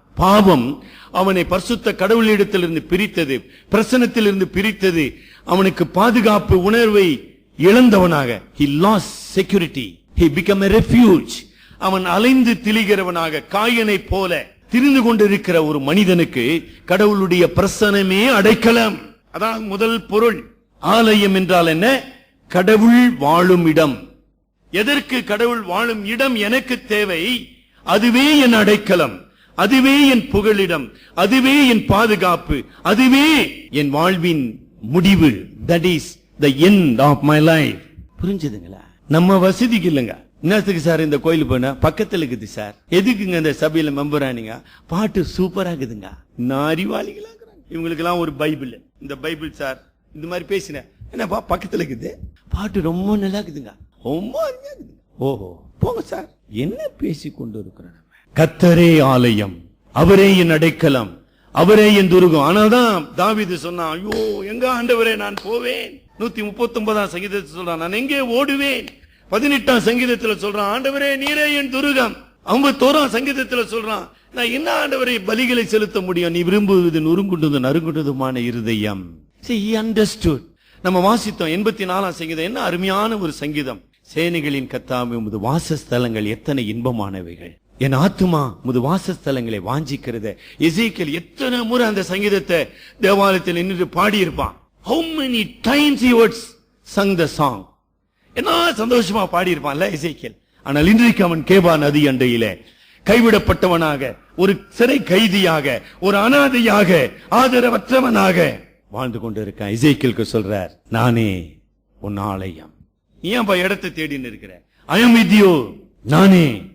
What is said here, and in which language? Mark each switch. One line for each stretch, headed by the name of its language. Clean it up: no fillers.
Tamil: பாவம் அவனை பரிசுத்த கடவுளிடத்திலிருந்து பிரித்தது, பிரசன்னத்திலிருந்து பிரித்தது. அவனுக்கு பாதுகாப்பு உணர்வை இழந்தவனாக,
English: he lost security, he became a refuge.
Tamil: அவன் அலைந்து திரிகிறவனாக, காயனை போல திரிந்து கொண்டிருக்கிற ஒரு மனிதனுக்கு கடவுளுடைய பிரசன்னமே அடைக்கலம். அதான் முதல் பொருள். ஆலயம் என்றால் என்ன? கடவுள் வாழும் இடம். எதற்கு கடவுள் வாழும் இடம் எனக்கு தேவை? அதுவே என் அடைக்கலம், அதுவே என் புகலிடம், அதுவே என் பாதுகாப்பு, அதுவே என் வாழ்வின் முடிவு.
English: That is the end of my life.
Tamil: புரிஞ்சுதுங்களா? நம்ம வசதிக்கு இல்லைங்க. என்னத்துக்கு சார் இந்த கோயில் போனா? பக்கத்துல இருக்குது சார். எதுக்குங்க இந்த சபையில மெம்பர் ஆனீங்க? பாட்டு சூப்பரா இருக்குதுங்க. நான் அறிவாளிகளா இருக்கிறாங்க. இவங்களுக்கு எல்லாம் ஒரு பைபிள், இந்த பைபிள் சார் இந்த மாதிரி பேசினேன். என்னப்பா பக்கத்துல இருக்குது, பாட்டு ரொம்ப நல்லா இருக்குதுங்க, ரொம்ப அருமையா இருக்குது. ஓஹோ, போங்க சார். என்ன பேசி கொண்டு இருக்கிறோம்? கர்த்தரே ஆலயம், அவரே என் அடைக்கலம், அவரே என் துருகம். ஆனால்தான் தாவீது சொன்னான், ஐயோ எங்க ஆண்டவரே நான் போவேன். 139 சங்கீதத்தில் சொல்றான், நான் எங்கே ஓடுவேன். 18 சங்கீதத்தில் சொல்றான், ஆண்டவரே நீரே என் துருகம். 51 சங்கீதத்தில் சொல்றான், நான் என்ன ஆண்டவரை பலிகளை செலுத்த முடியும், நீ விரும்புவது நொறுங்குண்டது நறுங்குண்டதுமான இருதயம்.
English: See, he understood.
Tamil: நம்ம வாசித்தோம் 84 சங்கீதம். என்ன அருமையான ஒரு சங்கீதம். சேனைகளின் கர்த்தாவே உமது வாசஸ்தலங்கள் எத்தனை இன்பமானவைகள், என் ஆத்துமா உமது வாசஸ்தலங்களை வாஞ்சிக்கிறது. எசேக்கியேல் எத்தனை முறை அந்த சங்கீதத்தை தேவாலயத்தில் நின்று பாடியிருப்பான்.
English: How many times he would sung the song.
Tamil: என்ன சந்தோஷமா பாடியிருப்பான்ல எசேக்கியேல். ஆனால் இன்றைக்கு அவன் கேபா நதி அண்டையிலே கைவிடப்பட்டவனாக, ஒரு சிறை கைதியாக, ஒரு அனாதையாக, ஆதரவற்றவனாக வாழ்ந்து கொண்டிருக்கான். எசேக்கியேலுக்கு சொல்றார், நானே உன் ஆலயம். நீ ஏன் இடத்தை தேடின்னு இருக்கிற?
English: I am with you.
Tamil: நானே.